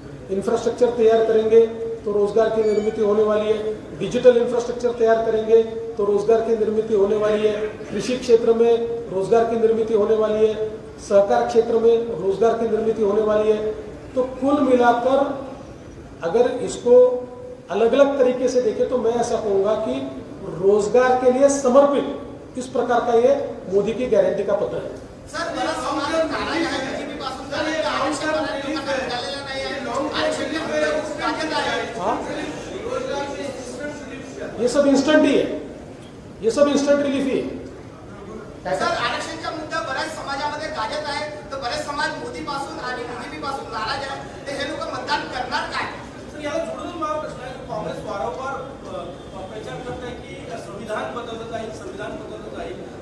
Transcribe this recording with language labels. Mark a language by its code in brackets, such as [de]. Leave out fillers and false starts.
[hi] Infrastructure तैयार करेंगे तो रोजगार की निर्मित होने वाली है, डिजिटल इंफ्रास्ट्रक्चर तैयार करेंगे तो रोजगार की निर्मित होने वाली है, कृषि क्षेत्र में रोजगार की निर्मित होने वाली है, सहकार क्षेत्र में रोजगार की निर्मित होने वाली है। तो कुल मिलाकर अगर इसको अलग अलग तरीके से देखें तो मैं ऐसा कहूंगा कि रोजगार के लिए समर्पित इस प्रकार का ये मोदी की गारंटी का पत्र है। [mr] सर, बराच समाज नाराज आहे बीजेपी पासून, आरक्षण लोकांना निघालेलं नाही आहे, आरक्षण राज्यात आहे। [hi] हाँ, ये सब इंस्टंट ही है, ये सब इंस्टंट रिलीफ ही है। [mr] सर, आरक्षणचा मुद्दा बऱ्याच समाजामध्ये गाजत आहे, तर बरेच समाज मोदी पासून आणि बीजेपी पासून नाराज आहे, तर हे लोक मतदान करणार काय? सर, याला जोडून मला प्रश्न आहे की काँग्रेस वारंवार प्रचार करत आहे की संविधान बदललं जाईल, संविधान बदललं जाईल,